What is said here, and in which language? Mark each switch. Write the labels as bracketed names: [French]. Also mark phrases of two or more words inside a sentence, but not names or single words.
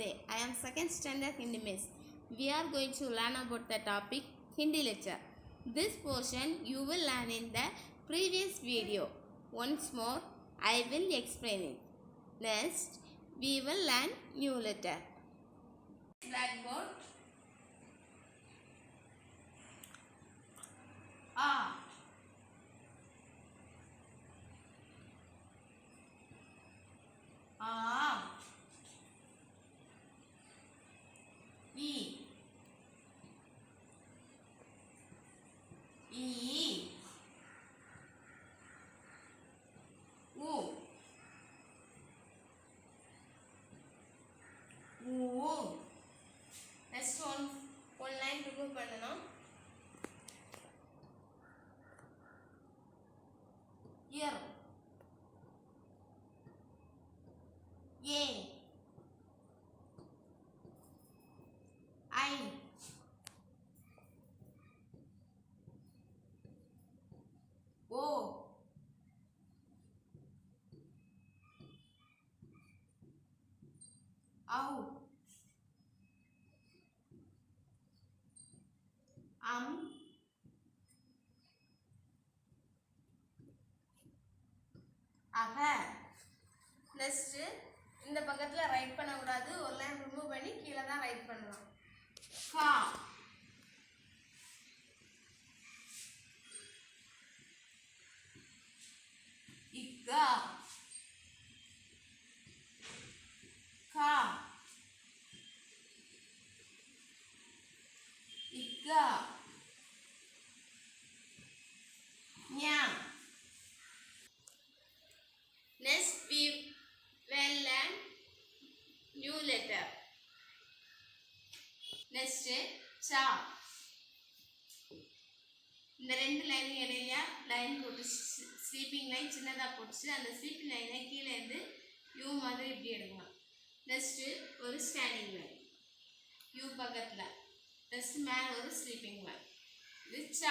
[English] I am second standard Hindi Miss. We are going to learn about the topic Hindi lecture. This portion you will learn in the previous video. Once more, I will explain it. Next, we will learn new letter. Blackboard. [Hindi] A. A. E. E. U. U. [English] Next one line remove பண்ணனும். [Hindi] Ear. A. I. O. Au. அக. [Tamil] நெக்ஸ்ட் இந்த பக்கத்துல ரைட் பண்ண கூடாது, ஒரு [English] line remove [Tamil] பண்ணி கீழ தான் ரைட் பண்ணலாம். [Hindi] का. इक्का. கா. இக்கா. ஞா. [English] Next we will learn new letter. Next cha. [Tamil] இந்த ரெண்டு லைன் இடையில லைன் போட்டு [English] sleeping line [Tamil] சின்னதா போட்டு அந்த [English] sleeping line [Tamil] கீழே இருந்து யூ மாதிரி இப்படி எடுக்கலாம். நெக்ஸ்ட் ஒரு [English] standing line [Tamil] யூ பக்கத்துல. நெக்ஸ்ட் மேல ஒரு [English] sleeping line. [Tamil] இது சா.